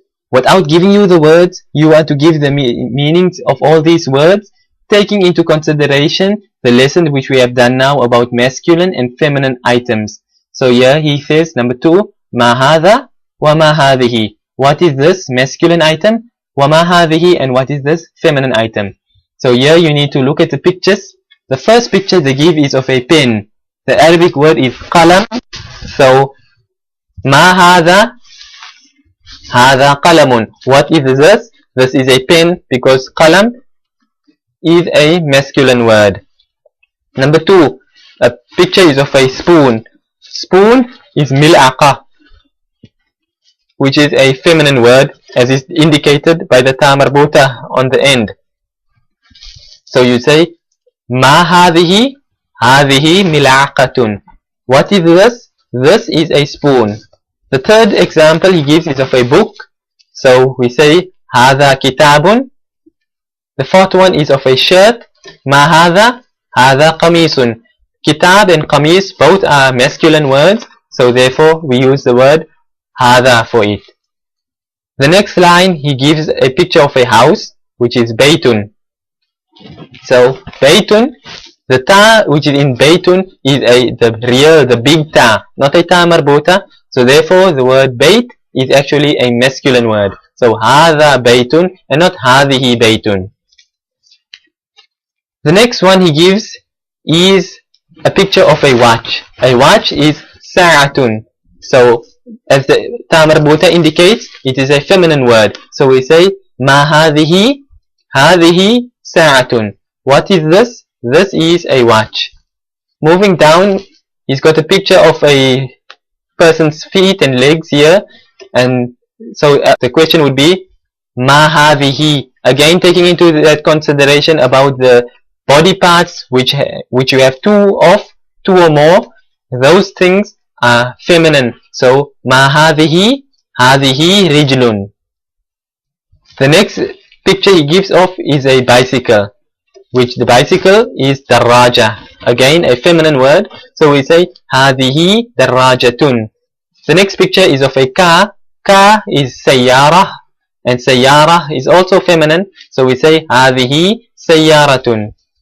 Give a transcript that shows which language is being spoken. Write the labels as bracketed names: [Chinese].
[English] Without giving you the words, you want to give the meanings of all these words, taking into consideration the lesson which we have done now about masculine and feminine items. So here he says, number 2, [Arabic] ما هذا وما هذه. [English] What is this masculine item? [Arabic] وما هذه, [English] and what is this feminine item? So here you need to look at the pictures. The first picture they give is of a pen. The Arabic word is qalam. So [Arabic] ما هذا, هذا قلم. [English] What is this? This is a pen because qalam is a masculine word. Number 2, a picture is of a spoon. Spoon is mil'aqa, which is a feminine word as is indicated by the ta marbuta on the end. So you say [Arabic] ما هذه, هذه ملعقة. [English] What is this? This is a spoon. The third example he gives is of a book. So we say [Arabic] هذا كتاب. [English] The fourth one is of a shirt. [Arabic] ما هذا, هذا قميص. [English] Kitab and qamis both are masculine words, so therefore we use the word هذا for it. The next line he gives a picture of a house, which is baytun. So baytun, the ta which is in baytun is the big ta, not a ta marbuta. So therefore the word bayt is actually a masculine word. So [Arabic] هذا baytun [English] and not [Arabic] هذه baytun. [English] The next one he gives is a picture of a watch. A watch is sa'atun. So as the ta marbuta indicates, it is a feminine word. So we say [Arabic] ما هذه, هذه ساعة. [English] What is this? This is a watch. Moving down, he's got a picture of a person's feet and legs here, and so the question would be [Arabic] ما هذه. [English] Again, taking into that consideration about the body parts which you have two or more, those things are feminine. So [Arabic] ما هذه, هذه رجل. [English] The next picture he gives of is a bicycle, which the bicycle is daraja. Again a feminine word, so we say [Arabic] هذه دراجة. [English] The next picture is of a car. Car is sayyara, and sayyara is also feminine, so we say [Arabic] هذه سيارة.